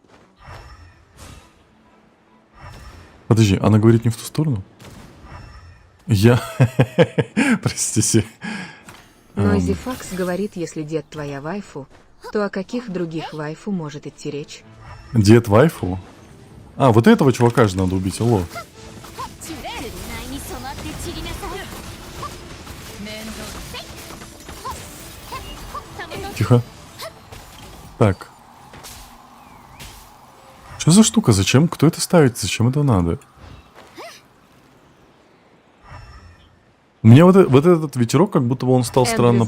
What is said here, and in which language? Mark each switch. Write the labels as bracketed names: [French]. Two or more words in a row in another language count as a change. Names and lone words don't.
[Russian] Подожди, она говорит не в ту сторону? Я... Простите. Нойзи Факс говорит, если дед твоя вайфу, то о каких других вайфу может идти речь? Дед вайфу? А, вот этого чувака же надо убить, алло. [Japanese] ないに染まって散りなさい [Russian] Тихо. Так. Что за штука? Зачем? Кто это ставит? Зачем это надо? У меня вот этот ветерок, как будто бы он стал странно